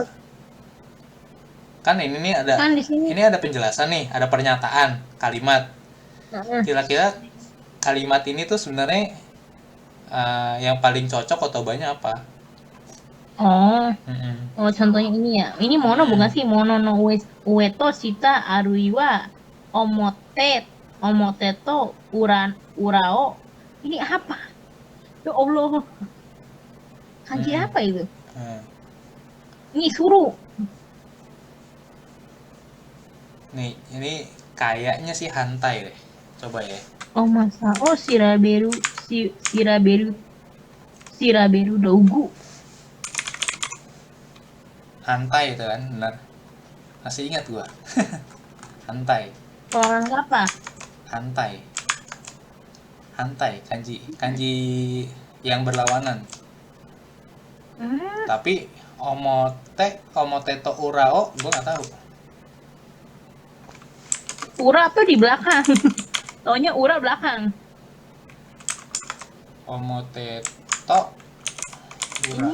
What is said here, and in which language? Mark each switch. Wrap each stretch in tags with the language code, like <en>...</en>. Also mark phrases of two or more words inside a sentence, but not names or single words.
<id>Kan ini nih ada ini ada penjelasan nih, ada pernyataan kalimat. Kira-kira kalimat ini tuh sebenarnya yang paling cocok kotobanya apa? Oh, contohnya ini ya. Ini mono bukan sih?</id> <ja>物の上と下あるいは表と裏を.</ja> <id>Ini apa? Ya Allah. Kanji apa itu? Ini suruh. Nih, ini kayaknya sih hantai deh. Coba ya. Oh masa. Oh,</id> <ja>調べる道具.</ja> <id>Hantai itu kan, benar. Masih ingat gua. Hantai. Orang apa? Hantai. Hantai, kanji yang berlawanan. Tapi</id> <ja>表と裏を</ja> <id>gua nggak tahu. Ura tuh di belakang. Taunya ura belakang.</id> <ja>表と裏.</ja>